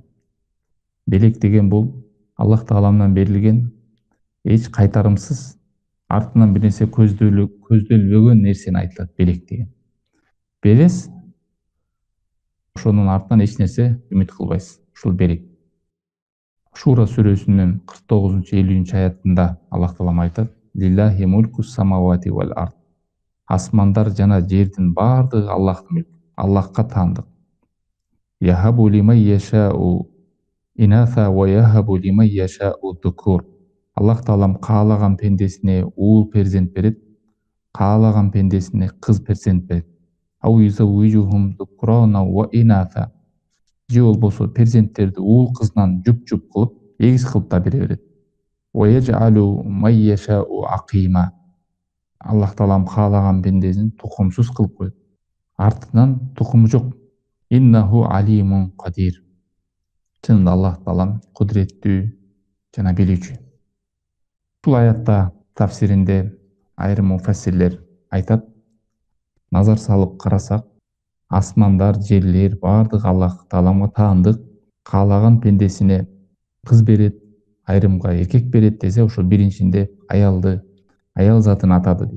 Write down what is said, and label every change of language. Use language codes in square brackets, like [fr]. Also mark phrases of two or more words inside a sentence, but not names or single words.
[ky] Белек деген бул Аллах Тааламдан берилген эч кайтарымсыз, артынан бир нерсе көздөлбөгөн нерсени айтылат белек деген. Берес, ошонун артынан эч нерсе үмүт кылбайсыз. Ушул белек. Шура сүрөсүнүн 49-50 аятында Аллах Таалам айтат: [ar] "لله ملك السماوات والأرض". [ky] Асмандар жана жердин бардыгы Аллахтын мүлкү. Аллахка таандык. [ar] يهب لمن يشاء إناثا ويهب لمن يشاء الذكور. [ky] Аллах Таалам каалаган пендесине уул перзент берет, каалаган пендесине кыз перзент берет. [ar] أو يزوجهم ذكرانا وإناثا. [ky] Же болбосо перзенттерди уул кызынан жуп-жуп кылып, эгиз кылып да бере берет. [ar] ويجعل من يشاء عقيما. [ky] Аллах Таалам каалаган пендесин тукумсуз кылып коет. Артынан тукуму жок. [ar] إنه عليم قدير. [ky] Чынында Аллах Таалам кудуреттүү жана билүүчү. Бул аятта тафсиринде айрым муфассирлер айтат: назар салып карасак, асмандар, жерлер бардыгы Аллах Тааламга таандык, каалаган пендесине кыз берет, айрымга эркек берет десе, ошол биринчинде аялды, аял затын атады дейт.